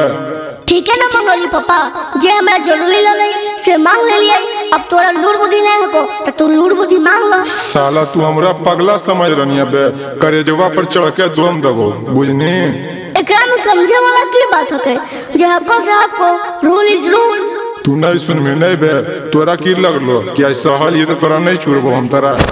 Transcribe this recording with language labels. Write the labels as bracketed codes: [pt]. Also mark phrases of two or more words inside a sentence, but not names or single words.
[mag] ठीक है ना मंगोली पापा, जे हमरा जरूरी लगे से मांग ले लिए। अब तोरा लूर बुद्धि नहीं होको तो तू लूर बुद्धि मांग लो। साला तू हमरा पगला समझ रही बे, करेजवा पर चढ़ के दम देबो बुझनी। एकरा में समझे वाला की बात होके, जे हको से हको [en] rule is rule. [mag] तू नहीं सुन में नहीं बे, तोरा की लगलो कि आज सहल ये तो तोरा नहीं छुड़बो हम तोरा।